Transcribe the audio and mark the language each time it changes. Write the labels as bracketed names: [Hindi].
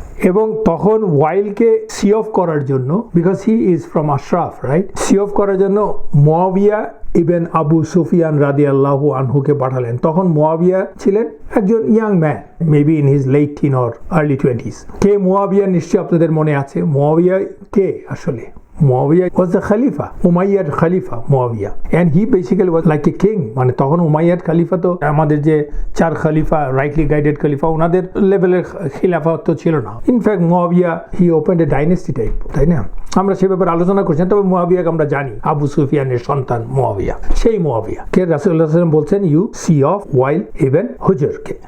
[Bangla] এবং তখন ওয়াইলকে C of করার জন্য, [English] because he is from Ashraf, [Bangla] right, C of করার জন্য মুয়াবিয়া ইবন আবু সুফিয়ান রাদিয়াল্লাহু আনহুকে পাঠালেন। তখন মুয়াবিয়া ছিলেন একজন [English] Young man, maybe in his late teen or early 20s। [Bangla] কে মুয়াবিয়া নিশ্চয়ই আপনাদের মনে আছে। মুয়াবিয়া কে আসলে? [English] Muawiyah was the Khalifa, Umayyad Khalifa Muawiyah, and he basically was like a king। [Bangla] মানে তখন উমাইয়াদ খলিফা তো আমাদের যে 4 খলিফা, রাইটলি গাইডেড খলিফা, ওনাদের লেভেলের খিলাফত তো ছিল না। In fact Muawiya [English] he opened a dynasty type, [Bangla] তাই না? আমরা সে ব্যাপারে আলোচনা করছি, তবে মুয়াবিয়াকে আমরা জানি আবু সুফিয়ানের সন্তান মুয়াবিয়া। সেই মুয়াবিয়া কে রাসূলুল্লাহ সাল্লাল্লাহু আলাইহি ওয়াসাল্লাম বলছেন you C of while ibn হুজরকে।